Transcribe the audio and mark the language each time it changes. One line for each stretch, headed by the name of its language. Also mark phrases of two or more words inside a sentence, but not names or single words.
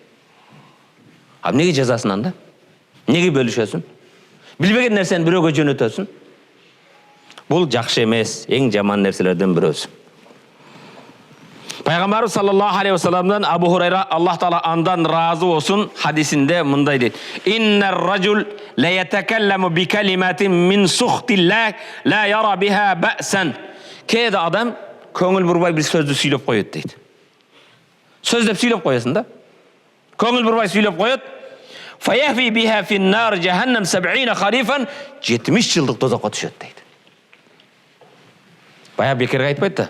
Kyrgyz: А эмнеге жазасың анда? Неге бөлүшөсүң? Билбеген нерсени бирөөгө жөнөтөсүң. Бул жакшы эмес, эң жаман нерселерден бирөөсү. Пайгамбарыбыз
Arabic: صلى الله عليه وسلم
Kyrgyz: Абу Хурайра, Аллах Таала андан разы болсун, хадисинде мындай дейт:
Arabic: "إن الرجل ليتكلم بالكلمة من سخط الله لا يرى بها بأسا."
Kyrgyz: Кээде адам көңүл бурбай бир сөздү сүйлөп коет дейт. Сөз деп сүйлөп коесуң да. Көңүл бурбай сүйлөп коет.
Arabic: فيهوي بها في النار جهنم 70 خريفا,
Kyrgyz: 70 жылдык тозокко түшөт дейт. Бая бекерге айтпайт да.